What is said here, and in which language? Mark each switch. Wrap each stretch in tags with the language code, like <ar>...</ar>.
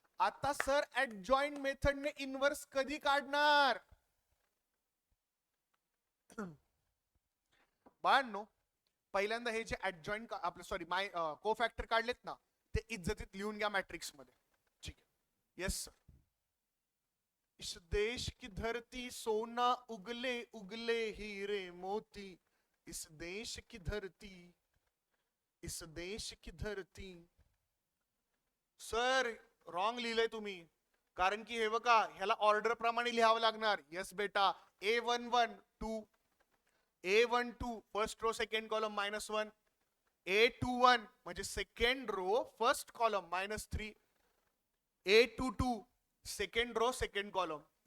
<mr>आता sir adjoint मेथडने inverse कधी काढणार. बाळांनो पहिल्यांदा हे जे ऍडजॉइंट आपलं सॉरी को फॅक्टर काढलेत ना ते इज्जतीत लिहून घ्या मॅट्रिक्स मध्ये. ठीक आहे, येस सर.</mr> <hi>इस देश की धरती सोना उगले उगले हीरे मोती, इस देश की धरती, इस देश की धरती.</hi> <mr>सर रॉंग लिहिलंय तुम्ही, कारण की हे बघा ह्याला ऑर्डर प्रमाणे लिहावं लागणार. यस बेटा.</mr> <en>A11 2, A12 first row second column -1,</en> <mr>A21 म्हणजे second row first column -3, A22 second row second column.</mr>